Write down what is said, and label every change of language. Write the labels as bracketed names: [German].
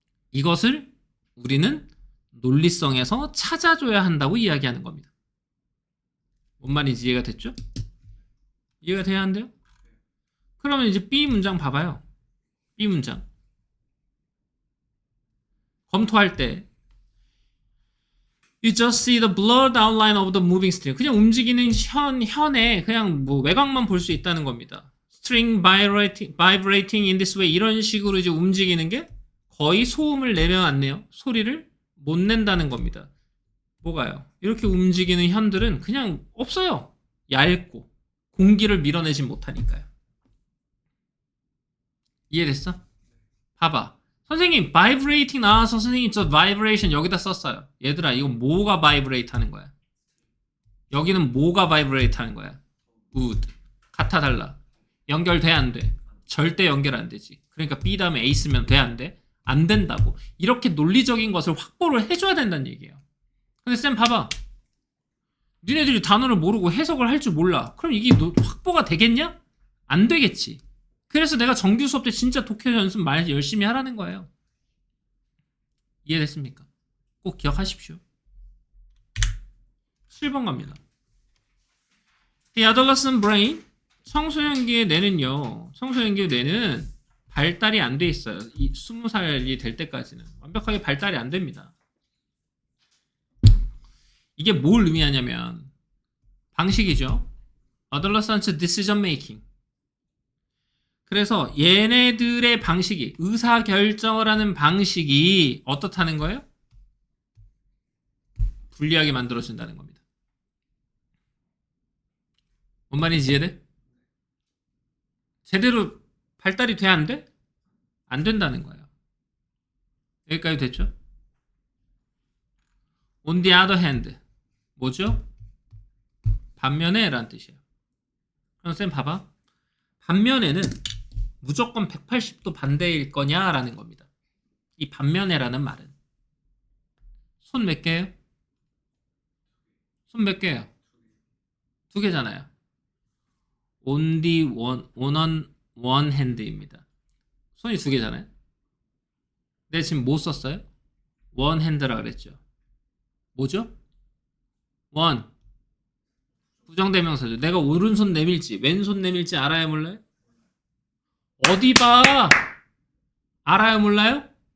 [Korean] 이것을 우리는 논리성에서 찾아줘야 한다고 이야기하는 겁니다. 뭔 말인지 이해가 됐죠? 이해가 돼야 한대요? 그러면 이제 B 문장 봐봐요. B 문장. 검토할 때 [English] You just see the blurred outline of the moving string. [Korean] 그냥 움직이는 현에 그냥 뭐 외곽만 볼 수 있다는 겁니다. [English] String vibrating in this way. [Korean] 이런 식으로 이제 움직이는 게 거의 소음을 내면 안 내요. 소리를 못 낸다는 겁니다. 뭐가요? 이렇게 움직이는 현들은 그냥 없어요. 얇고 공기를 밀어내지 못하니까요. 이해됐어? 봐봐. 선생님 바이브레이팅 나와서 선생님 저 바이브레이션 여기다 썼어요. 얘들아 이거 뭐가 바이브레이트 하는 거야? 여기는 뭐가 바이브레이트 하는 거야? would. 같아 달라. 연결돼 안 돼? 절대 연결 안 되지. 그러니까 B 다음에 A 쓰면 돼 안 돼? 안 된다고. 이렇게 논리적인 것을 확보를 해줘야 된다는 얘기예요. 근데 쌤 봐봐. 니네들이 단어를 모르고 해석을 할 줄 몰라. 그럼 이게 확보가 되겠냐? 안 되겠지. 그래서 내가 정규 수업 때 진짜 독해 연습 많이 열심히 하라는 거예요. 이해됐습니까? 꼭 기억하십시오. 7번 갑니다. [English] The adolescent brain, [Korean] 청소년기의 뇌는요. 청소년기의 뇌는 발달이 안 돼 있어요. 20살이 될 때까지는. 완벽하게 발달이 안 됩니다. 이게 뭘 의미하냐면 방식이죠. [English] adolescent decision making. [Korean] 그래서 얘네들의 방식이 의사결정을 하는 방식이 어떻다는 거예요? 불리하게 만들어준다는 겁니다. 뭔 말인지 이해돼? 제대로 발달이 돼 안 돼? 안 된다는 거예요. 여기까지 됐죠? [English] On the other hand [Korean] 뭐죠? 반면에 라는 뜻이에요. 그럼 쌤 봐봐. 반면에는 무조건 180도 반대일 거냐라는 겁니다. 이 반면에라는 말은 손 몇 개예요? 손 몇 개예요? 두 개잖아요. [English] only one hand입니다. [Korean] 손이 두 개잖아요. 내가 지금 뭐 썼어요? [English] one hand [Korean] 라 그랬죠. 뭐죠? one 부정대명사죠. 내가 오른손 내밀지 왼손 내밀지 알아요 몰라요? 어디 봐. 알아요 몰라요?